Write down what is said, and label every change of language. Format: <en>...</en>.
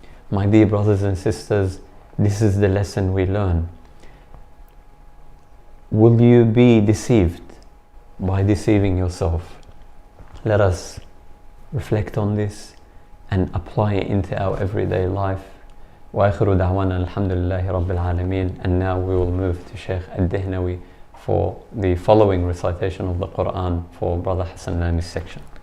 <en>My dear brothers and sisters, this is the lesson we learn. Will you be deceived by deceiving yourself? Let us reflect on this and apply it into our everyday life.</en> <ar>وآخر دعوانا الحمد لله رب العالمين.</ar> <en>And now we will move to Sheikh Al-Dihnawi for the following recitation of the Quran for Brother Hassan Lamy's section.</en>